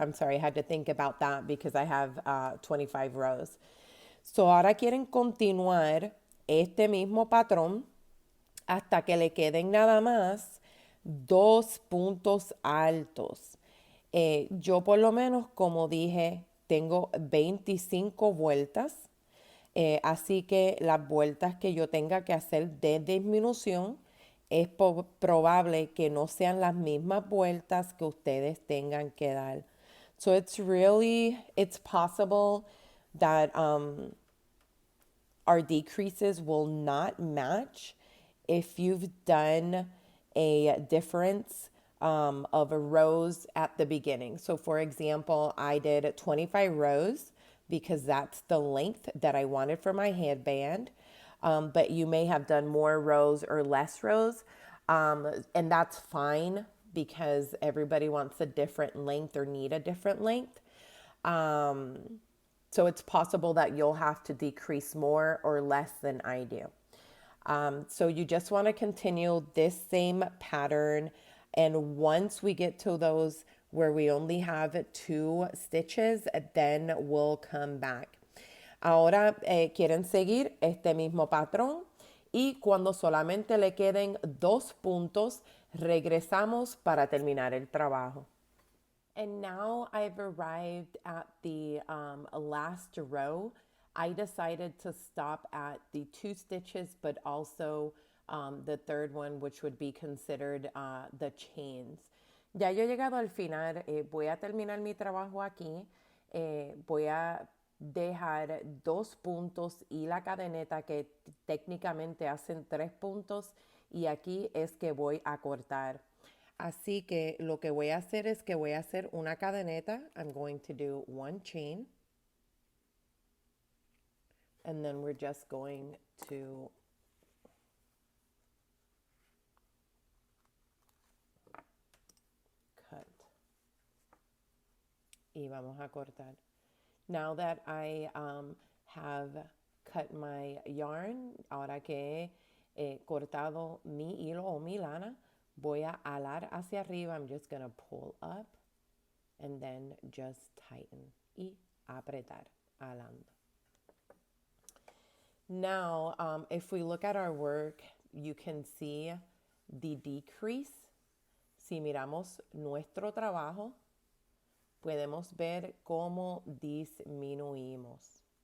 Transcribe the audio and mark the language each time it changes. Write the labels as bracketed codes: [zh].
[en] I'm sorry, I had to think about that because I have 25 rows. [es] So ahora quieren continuar este mismo patrón hasta que le queden nada más 2 puntos altos. Yo por lo menos, como dije, tengo 25 vueltas. Así que las vueltas que yo tenga que hacer de disminución es probable que no sean las mismas vueltas que ustedes tengan que dar. [en] So it's possible that our decreases will not match if you've done a difference of rows at the beginning. So for example, I did 25 rows because that's the length that I wanted for my headband. But you may have done more rows or less rows. And that's fine because everybody wants a different length or need a different length. So it's possible that you'll have to decrease more or less than I do. So you just want to continue this same pattern. And once we get to those where we only have 2 stitches, then we'll come back. [es] Ahora quieren seguir este mismo patrón y cuando solamente le queden 2 puntos, regresamos para terminar el trabajo. [en] And now I've arrived at the last row. I decided to stop at the 2 stitches, but also the third one, which would be considered the chains. [es] Ya yo he llegado al final, voy a terminar mi trabajo aquí, voy a dejar 2 puntos y la cadeneta que técnicamente hacen 3 puntos y aquí es que voy a cortar. Así que lo que voy a hacer es que voy a hacer una cadeneta. [en] I'm going to do 1 chain. And then we're just going to cut. [es] Y vamos a cortar. [en] Now that I have cut my yarn, [es] ahora que he cortado mi hilo o mi lana, voy a alar hacia arriba. [en] I'm just going to pull up and then just tighten [es] y apretar, alando. [en] Now, if we look at our work, you can see the decrease. [es] Si miramos nuestro trabajo, podemos ver cómo disminuimos.